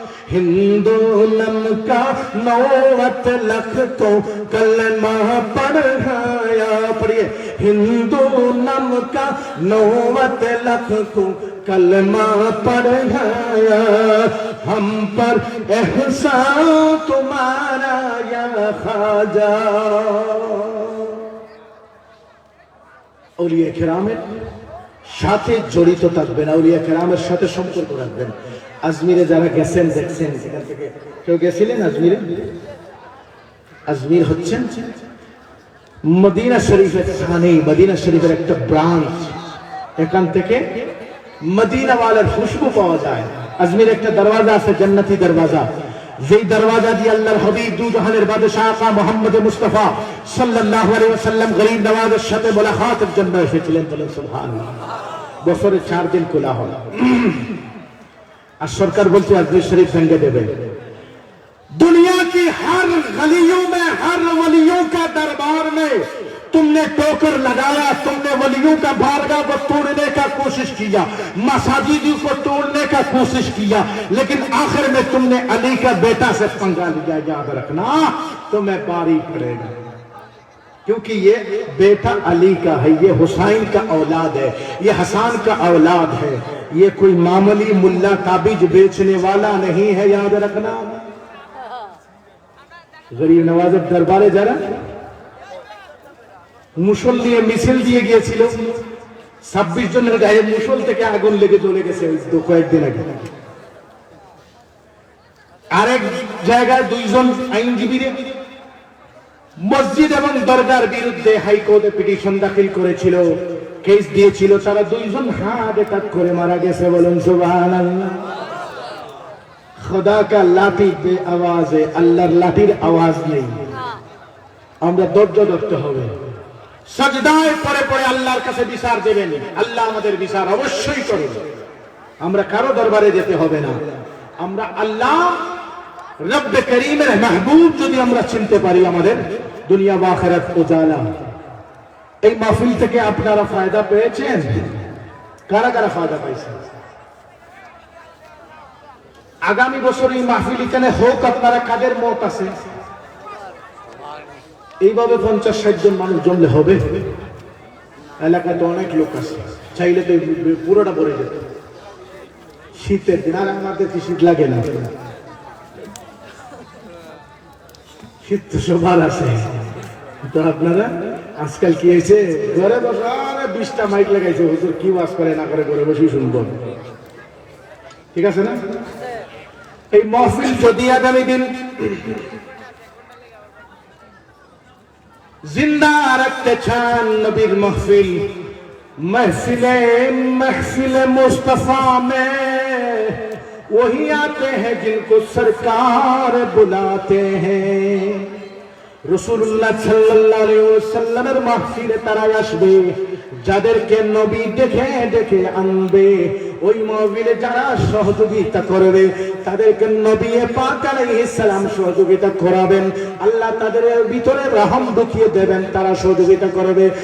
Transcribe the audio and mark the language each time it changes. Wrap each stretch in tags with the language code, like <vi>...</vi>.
<hi>हिंदोलम का 90 लाख को कलमा पढ़ाया, पढ़िए, हिंदू नम का 90 लाख को कलमा पढ़ाया, हम पर एहसान तुम्हारा या ख्वाजा।</hi> <bn>औलिया কেরামের সাথে জড়িত থাকবেন, আউলিয়া কেরামের সাথে সম্পর্ক রাখবেন। আজমিরে যারা গেছেন দেখছেন, সেখান থেকে কেউ গেছিলেন আজমিরে? আজমির হচ্ছেন মদিনা শরীফের স্থানে, মদিনা শরীফের একটা ব্রাঞ্চ, এখান থেকে মদিনাওয়ালার খুশবু পাওয়া যায়। আজমির একটা দরওয়াজা আছে, জান্নাতি দরওয়াজা, যেই দরওয়াজা দিয়ে আল্লাহর হাবিব দু জাহানের বাদশাহ আকা মুহাম্মদ মুস্তাফা সাল্লাল্লাহু আলাইহি ওয়াসাল্লাম গরীব নওয়াজের সাথে মুলাকাতের জন্য এসেছিলেন। বলেন সুবহানাল্লাহ। বছরে 4 দিন খোলা হয়, আর সরকার বলছে আজমির শরীফ ভেঙে দেবে।</bn> <hi>दुनिया की हर गलियों में, हर वलियों का दरबार में तुमने टोकर लगाया, तुमने वलियों का बारगाह को तोड़ने का कोशिश किया, मसाजिद को तोड़ने का कोशिश किया, लेकिन आखिर में तुमने अली का बेटा से पंगा लिया। याद रखना, तुम्हें बारी पड़ेगा, क्योंकि ये बेटा अली का है, ये हुसैन का औलाद है, ये हसन का औलाद है, ये कोई मामूली मुल्ला ताबीज बेचने वाला नहीं है। याद रखना।</hi> <bn>গরিব নওয়াজের দরবারে যারা মুসল দিয়ে মিছিল দিয়ে গিয়েছিল, 26 জনের গায়ে মুসল থেকে আগুন লেগে চলে গেছে কয়েকদিন আগে। আরেক জায়গায় 2 জন আইনজীবী মসজিদ এবং দরগার বিরুদ্ধে হাইকোর্টে পিটিশন দাখিল করেছিল, কেস দিয়েছিল, তারা 2 জন হার্ট অ্যাটাক করে মারা গেছে। বলুন সুবহানাল্লাহ।</bn> <hi>खुदा का लाठी बे आवाज है,</hi> <bn>अल्लाहर लाठीर आवाज নেই। আমরা ধৈর্য ধরতে হবে, সাজদায় পড়ে পড়ে আল্লাহর কাছে বিচার দেবেন। আল্লাহ আমাদের বিচার অবশ্যই করবেন। আমরা কারো দরবারে যেতে হবে না। আমরা আল্লাহ রব্ব করিমের মাহবুব যদি আমরা চিনতে পারি, আমাদের দুনিয়া ওয়া আখিরাত উজালা। এই মাহফিল থেকে আপনারা ফায়দা পেয়েছেন? কারা কারা ফায়দা পাইছেন? আগামী বছর এই মাহফিল এখানে হোক, আপনারা কাদের মত আছে? এইভাবে 50-60 জন মানুষ জমলে হবে? এলাকায় তো অনেক লোক আছে, চাইলে তো পুরোটা ভরে যেত। শীতের দিন, আর আমাদের কি শীত লাগে না? শীত তো সবার আছে। তো আপনারা আজকাল কি হয়েছে, ঘরে বসে 20টা মাইক লাগাইছে, হুজুর কি ওয়াজ করে না করে ঘরে বসেই শুনবো। ঠিক আছে না? এই মাহফিল যদি আগামী দিন जिंदा रखते चान</bn> <hi>नबीर महफिल, महफिल मुस्तफा में वही आते हैं जिनको सरकार बुलाते हैं।</hi> <bn>रसूलुल्लाह सल्लल्लाहु अलैहि वसल्लमेর মাহফিলে তারাই আসবে যাদেরকে নবী দেখে দেখে আনবে। ওই মাহফিলে যারা সহযোগিতা করবে তাদেরকে নবী পাক আলাইহিস সালাম সহযোগিতা করাবেন। আল্লাহ তাদের ভিতরে রহম ঢুকিয়ে দেবেন, তারা সহযোগিতা করবে।</bn>